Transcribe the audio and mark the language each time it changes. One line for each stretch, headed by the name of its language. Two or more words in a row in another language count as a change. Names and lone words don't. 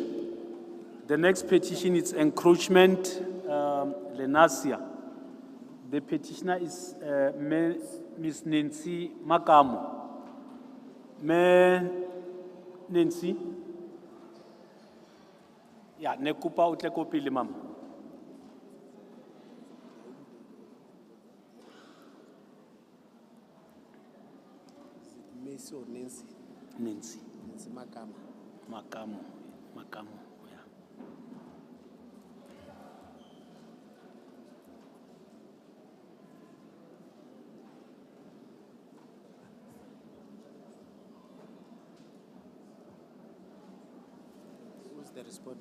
English: The next petition is encroachment, Lenasia. The petitioner is Ms. Nancy Makamo. Nancy? Yeah, nekupa utle kopile, ma'am. Miss or Nancy? Nancy. Nancy Makama. Makamo, yeah. Who's the respondent?